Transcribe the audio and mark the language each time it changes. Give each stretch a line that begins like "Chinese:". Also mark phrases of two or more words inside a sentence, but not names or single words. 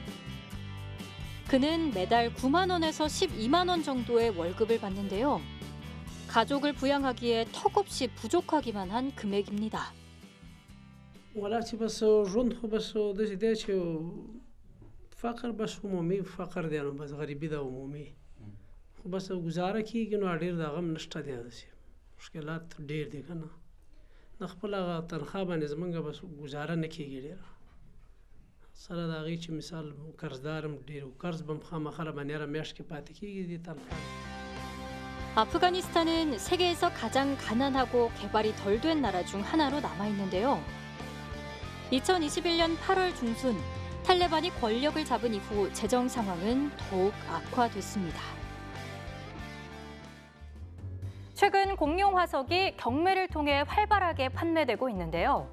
Korean: 그는 매달 9만 원에서 12만 원 정도의 월급을 받는데요. 가족을 부양하기에 턱없이 부족하기만 한 금액입니다.
Pashto: ولا چې بس ژوند خو بس داسې دی چې فقر بس عمومي فقر دی نو بس غریبي ده عمومي خو بس ګزاره کېږي نو ډېر د هغه هم نشته دی داسې مشکلات ډېر دي که نه د خپل هغه تنخوا باندې زموږ بس ګزاره نه کېږي ډېره سره د هغې چې مثال قرضدار هم ډېر قرض به هم خامخا باندې هره میاشت کې پاتې کېږي دې تنخوا.
Korean: 아프가니스탄은 세계에서 가장 가난하고 개발이 덜 된 나라 중 하나로 남아있는데요. 2021년 8월 중순 탈레반이 권력을 잡은 이후 재정 상황은 더욱 악화됐습니다. 최근 공룡 화석이 경매를 통해 활발하게 판매되고 있는데요.